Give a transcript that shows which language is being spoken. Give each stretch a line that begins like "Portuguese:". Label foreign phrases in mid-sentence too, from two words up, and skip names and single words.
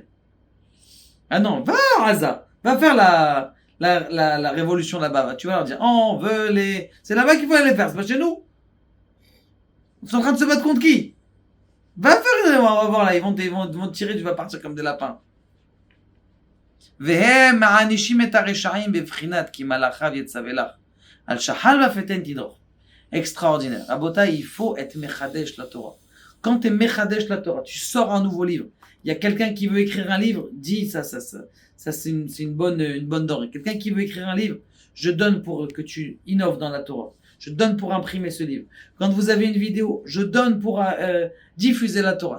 French: Ah non, va à Gaza. Va faire la révolution là-bas. Tu vas leur dire, on veut les... C'est là-bas qu'il faut aller les faire, c'est pas chez nous. Ils sont en train de se battre contre qui? Va faire, on va voir là, ils vont te tirer, tu vas partir comme des lapins.
Hebrew: והם מענישים את הרשעים בבחינת כי מלאכיו יצווה לך על שחל ופתן תדרוך.
French: Extraordinaire. Rabotai, il faut être mechadesh la Torah. Quand tu es mechadesh la Torah, tu sors un nouveau livre. Il y a quelqu'un qui veut écrire un livre, dis ça c'est une bonne denrée. Quelqu'un qui veut écrire un livre, je donne pour que tu innoves dans la Torah. Je donne pour imprimer ce livre. Quand vous avez une vidéo, je donne pour diffuser la Torah.